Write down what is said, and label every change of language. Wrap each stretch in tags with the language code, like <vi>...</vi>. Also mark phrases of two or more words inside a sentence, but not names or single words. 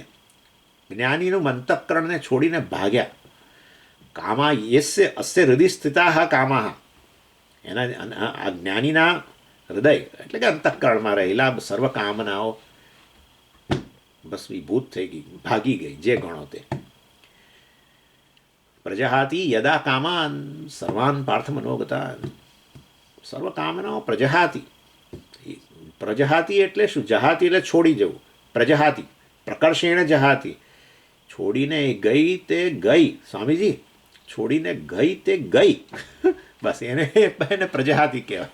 <gu>જ્ઞાનીનું અંતઃકરણને છોડીને ભાગ્યા.</gu> <sa>कामा यस्य अस्य हृदि स्थिता कामाः,</sa> <gu>એના આ જ્ઞાનીના હૃદય એટલે કે અંતઃકરણમાં રહેલા સર્વ કામનાઓ ભસ્મીભૂત થઈ ગઈ, ભાગી ગઈ, જે ગણો તે.</gu> <sa>प्रजहाति यदा कामान सर्वान पार्थ मनोगतान.</sa> <gu>સર્વ કામનાઓ પ્રજહાતિ. પ્રજહાતિ એટલે શું? જહાતિ એટલે છોડી જવું.</gu> <sa>प्रजहाति प्रकर्षेण जहाति,</sa> <gu>છોડીને ગઈ તે ગઈ. સ્વામીજી, છોડીને ગઈ તે ગઈ. બસ એને પ્રજહાતિ કહેવાય.</gu>